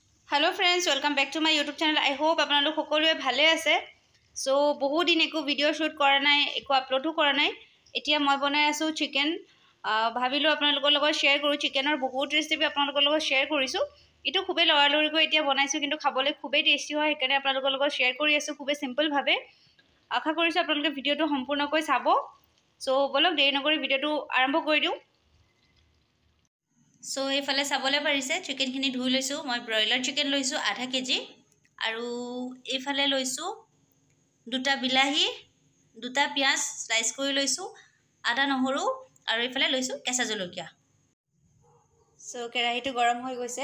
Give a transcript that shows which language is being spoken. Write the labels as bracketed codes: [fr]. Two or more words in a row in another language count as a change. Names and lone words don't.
[en] Hello friends, welcome back to my YouTube channel. I hope [as] আপোনালোক সকলোৱে ভালে আছে। সো বহুত দিন একো ভিডিঅ' শ্বুট কৰা নাই, একো আপলোডো কৰা নাই। এতিয়া মই বনাই আছোঁ চিকেন। ভাবিলোঁ আপোনালোকৰ লগত শ্বেয়াৰ কৰোঁ। চিকেনৰ বহুত ৰেচিপি আপোনালোকৰ লগত শ্বেয়াৰ কৰিছোঁ। ইটো খুবে লৰালৰিকৈ এতিয়া বনাইছোঁ, কিন্তু খাবলৈ খুবে টেষ্টী হয়। সেইকাৰণে আপোনালোকৰ লগত শ্বেয়াৰ কৰি আছোঁ খুবে চিম্পল ভাৱে। আশা কৰিছোঁ আপোনালোকে ভিডিঅ'টো সম্পূৰ্ণকৈ চাব। সো বোলক দেৰি নকৰি ভিডিঅ'টো আৰম্ভ কৰি দিওঁ। सो এইফালে চাবলৈ পাৰিছে চিকেনখিনি ধুই লৈছোঁ। মই ব্ৰইলাৰ চিকেন লৈছোঁ আধা কেজি, আৰু এইফালে লৈছোঁ দুটা বিলাহী, দুটা পিঁয়াজ স্লাইচ কৰি লৈছোঁ, আদা নহৰু, আৰু এইফালে লৈছোঁ কেঁচা জলকীয়া। সো কেৰাহীটো গৰম হৈ গৈছে।